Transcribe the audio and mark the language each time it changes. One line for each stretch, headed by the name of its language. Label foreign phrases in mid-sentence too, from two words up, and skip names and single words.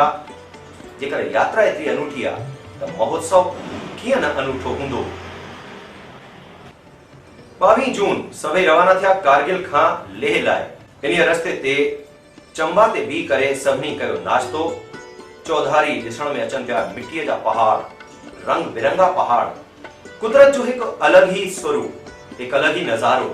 Sindhi: जेकर यात्रा एतिरी अनूठी आहे त महोत्सव कीअं न अनूठो हूंदो। 22 जून सभई रवाना थिया कारगिल खां लेह लाइ। इन रस्ते ते चंबा ते बी करे सभिनी कयो नाश्तो। चौधारी ॾिसण में अचनि पिया मिटीअ जा पहाड़, रंग बिरंगा पहाड़, कुदरत जो हिकु अलॻि ई स्वरूप, हिकु अलॻि ई नज़ारो।